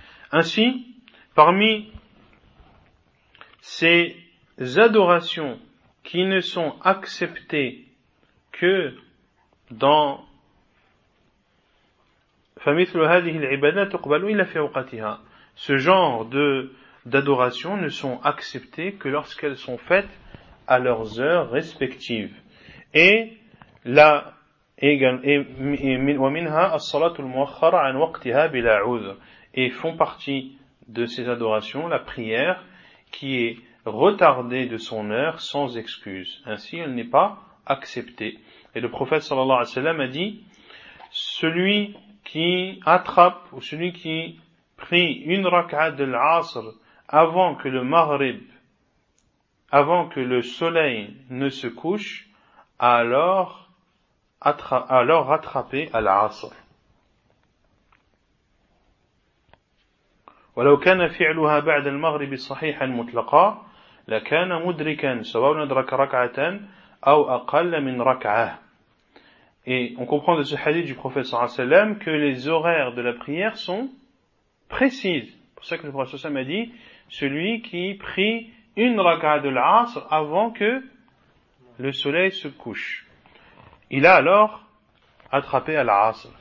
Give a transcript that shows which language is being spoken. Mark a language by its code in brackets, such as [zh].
[fr] Ainsi, parmi ces adorations qui ne sont acceptées que dans [ar] فَمِثْلُ هَذِهِ الْعِبَادَةِ تُقْبَلُوا إِلَّا فِي أَوْقَاتِهَا. [fr] Ce genre d'adorations ne sont acceptées que lorsqu'elles sont faites à leurs heures respectives. Et là, [ar] وَمِنْهَا الصَّلَاةُ الْمُوَخَّرَ عَنْ وَقْتِهَا بِلَا عُذْرٍ. [fr] Et font partie de ces adorations la prière qui est retardée de son heure sans excuse. Ainsi, elle n'est pas acceptée. Et le prophète sallallahu alayhi wa sallam a dit, celui qui attrape ou celui qui prie une raka'a de l'asr avant que le maghrib, avant que le soleil ne se couche, alors rattrapé à l'asr. [ar] ولو كان فعلها بعد المغرب صحيحا مطلقا لكان مدركا سواء ادرك ركعه او اقل من ركعه. [fr] Et on comprend de ce hadith du prophète sallam que les horaires de la prière sont précises. Pour ça que le prophète sallam a dit, celui qui prie une raka'a de l'asr avant que le soleil se couche, il a alors attrapé à l'asr.